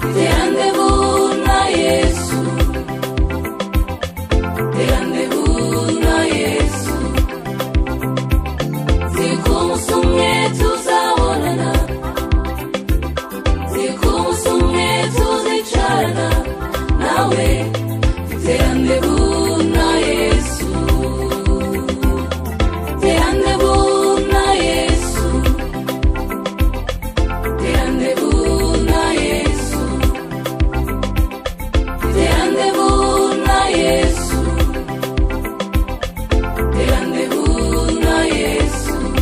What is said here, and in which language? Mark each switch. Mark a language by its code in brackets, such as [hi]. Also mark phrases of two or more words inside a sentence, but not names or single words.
[ln] rendez-vous na Yesu, rendez-vous na Yesu. [sw] Siku musumwe tuzabonana, siku musumwe tuzicarana nawe, [ln] rendez-vous na Yesu, rendez-vous na Yesu, rendez-vous na Yesu, rendez-vous na Yesu, rendez-vous na Yesu.